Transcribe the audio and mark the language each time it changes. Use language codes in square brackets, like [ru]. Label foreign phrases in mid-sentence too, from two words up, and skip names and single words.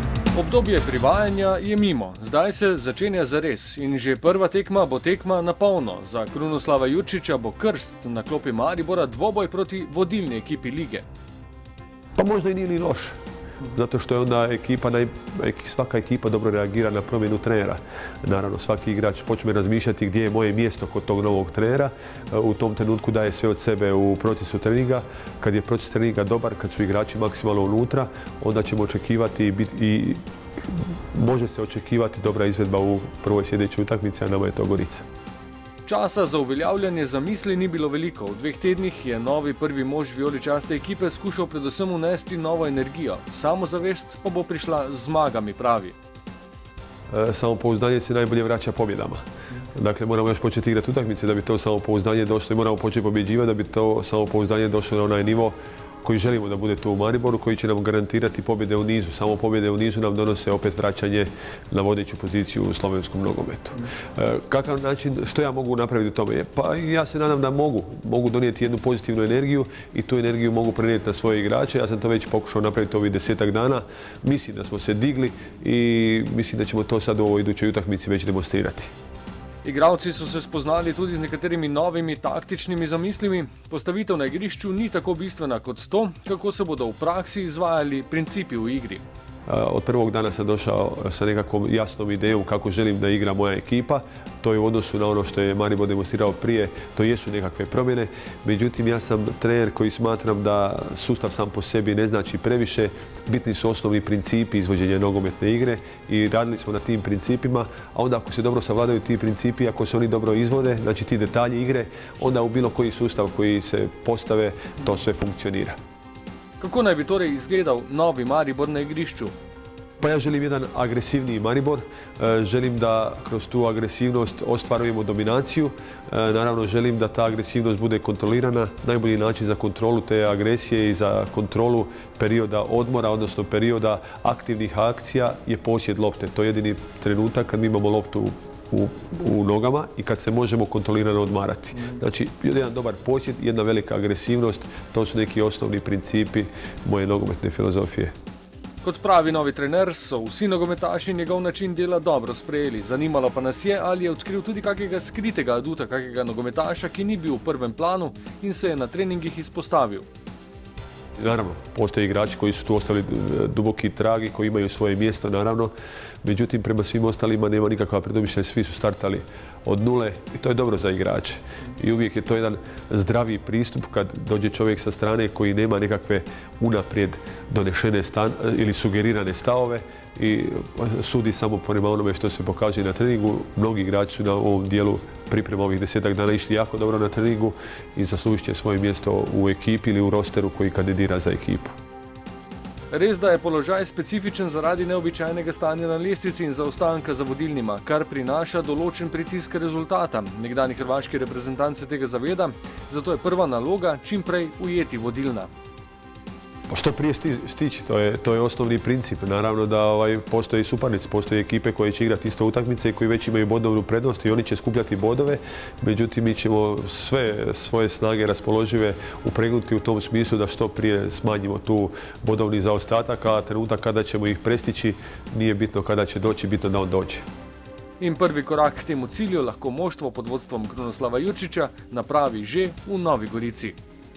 [sl] Obdobje privajanja je mimo, zdaj se začenja zares in že prva tekma bo tekma na polno. Za Krunoslava Jurčića bo krst na klopi Maribora dvoboj proti vodilni ekipi lige. [hr] Pa možda i nije ni loš, zato što je onda svaka ekipa dobro reagira na promjenu trenera. Naravno, svaki igrač počne razmišljati gdje je moje mjesto kod tog novog trenera. U tom trenutku daje sve od sebe u procesu treninga. Kad je proces treninga dobar, kad su igrači maksimalno unutra, onda ćemo očekivati i može se očekivati dobra izvedba u prvoj sljedećoj utakmici, a nama je to Gorica. [sl] Časa za uveljavljanje zamisli ni bilo veliko. V 2 tednih je novi prvi mož vijoličaste ekipe skušal predvsem unesti novo energijo. Samozavest pa bo prišla z zmagami, pravi. [hr] Samopouzdanje se najbolje vraća pobjedama. Dakle, moramo još početi igrati utakmice da bi to samopouzdanje došlo i moramo početi pobjeđivati da bi to samopouzdanje došlo na onaj nivo koji želimo da bude tu u Mariboru, koji će nam garantirati pobjede u nizu. Samo pobjede u nizu nam donose opet vraćanje na vodeću poziciju u slovenskom nogometu. Kakav način, što ja mogu napraviti u tome? Pa ja se nadam da mogu donijeti jednu pozitivnu energiju i tu energiju mogu prenijeti na svoje igrače. Ja sam to već pokušao napraviti ovih 10-ak dana. Mislim da smo se digli i mislim da ćemo to sad u ovoj idućoj utakmici već demonstrirati. [sl] Igralci so se spoznali tudi z nekaterimi novimi taktičnimi zamislimi. Postavitev na igrišču ni tako bistvena kot to, kako se bodo v praksi izvajali principi v igri. [hr] Od prvog dana sam došao sa nekakvom jasnom idejom kako želim da igra moja ekipa. To je u odnosu na ono što je Maribor demonstrirao prije, to jesu nekakve promjene. Međutim, ja sam trener koji smatram da sustav sam po sebi ne znači previše. Bitni su osnovni principi izvođenja nogometne igre i radili smo na tim principima. A onda ako se dobro savladaju ti principi, ako se oni dobro izvode, znači ti detalji igre, onda u bilo koji sustav koji se postave, to sve funkcionira. [sl] Kako naj bi torej izgledal novi Maribor na igrišču? [hr] Pa ja želim jedan agresivniji Maribor, želim da kroz tu agresivnost ostvarujemo dominaciju, naravno želim da ta agresivnost bude kontrolirana. Najbolji način za kontrolu te agresije i za kontrolu perioda odmora, odnosno perioda aktivnih akcija je posjed lopte. To je jedini trenutak kad mi imamo loptu u nogama i kad se možemo kontrolirano odmarati. Znači, jedan dobar posjed, jedna velika agresivnost, to su neki osnovni principi moje nogometne filozofije. [sl] Kot pravi novi trener, so vsi nogometaši njegov način dela dobro sprejeli. Zanimalo pa nas je, ali je odkril tudi kakega skritega aduta, kakega nogometaša, ki ni bil v prvem planu in se je na treningih izpostavil. [hr] Naravno, postoje igrači koji su tu ostali duboki trag i koji imaju svoje mjesto, naravno. Međutim, prema svim ostalima nema nikakva predomišlja, svi su startali od nule i to je dobro za igrače. I uvijek je to jedan zdraviji pristup kad dođe čovjek sa strane koji nema nekakve unaprijed donešene ili sugerirane stavove i sudi samo prema onome što se pokazuje na treningu. Mnogi igrači su na ovom dijelu priprema ovih 10-ak dana išli jako dobro na treningu i zaslužit će svoje mjesto u ekipi ili u rosteru koji kandidira za ekipu. [sl] Res, da je položaj specifičen zaradi neobičajnega stanja na lestvici in zaostanka za vodilnima, kar prinaša določen pritisk rezultata. Nekdanji hrvaški reprezentant se tega zaveda, zato je prva naloga čim prej ujeti vodilna. [hr] Pa što prije stići, to je osnovni princip. Naravno da postoje suparnici, postoje ekipe koje će igrati isto utakmice i koji već imaju bodovnu prednost i oni će skupljati bodove. Međutim, mi ćemo sve svoje snage raspoložive upregnuti u tom smislu da što prije smanjimo tu bodovni zaostatak, a trenutak kada ćemo ih prestići nije bitno kada će doći, bitno da on dođe. [sl] In prvi korak k temu cilju lahko moštvo pod vodstvom Krunoslava Jurčića napravi že v Novi Gorici.